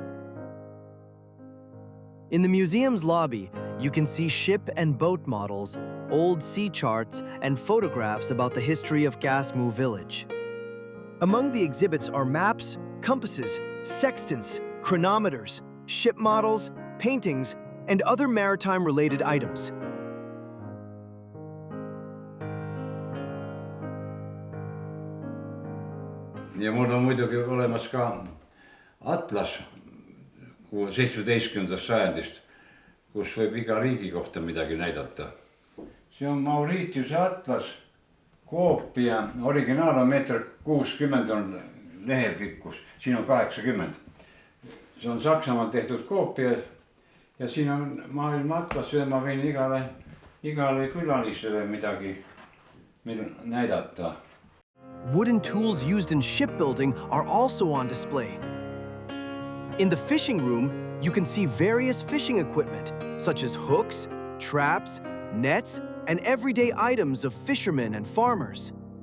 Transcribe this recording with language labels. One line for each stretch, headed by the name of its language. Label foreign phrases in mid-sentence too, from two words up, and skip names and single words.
English: In the museum's lobby, you can see ship and boat models, old sea charts, and photographs about the history of Käsmu village. Among the exhibits are maps, compasses, sextants, chronometers, ship models, paintings, and other maritime-related items.
Estonian: Ja mul on muidugi olemas ka atlas 17. sajandist, kus võib iga riigi kohta midagi näidata. See on Mauritiuse atlas, koopia, originaal on 1,60 m on lehe pikkus, siin on 80. See on Saksamaal tehtud koopia ja siin on maailma atlas ja ma võin igale külalisele midagi näidata.
English: Wooden tools used in shipbuilding are also on display. In the fishing room, you can see various fishing equipment, such as hooks, traps, nets, and everyday items of fishermen and farmers.